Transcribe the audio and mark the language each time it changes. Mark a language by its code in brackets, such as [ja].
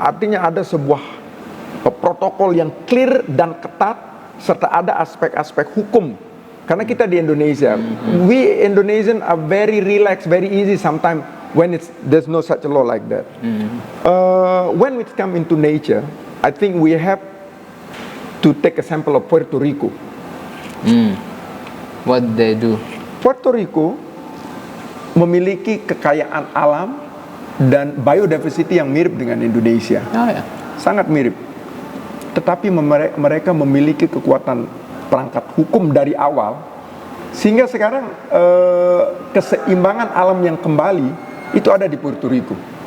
[id] Artinya ada sebuah protokol yang clear dan ketat, serta ada aspek-aspek hukum. Karena kita di Indonesia, [en] we Indonesian are very relaxed, very easy sometimes when there's no such a law like that. When we come into nature, I think we have to take a sample of Puerto Rico. What they do? [id] Puerto Rico memiliki kekayaan alam dan biodiversity yang mirip dengan Indonesia. Sangat mirip. Tetapi mereka memiliki kekuatan perangkat hukum dari awal, sehingga sekarang keseimbangan alam yang kembali itu ada di Puerto Rico.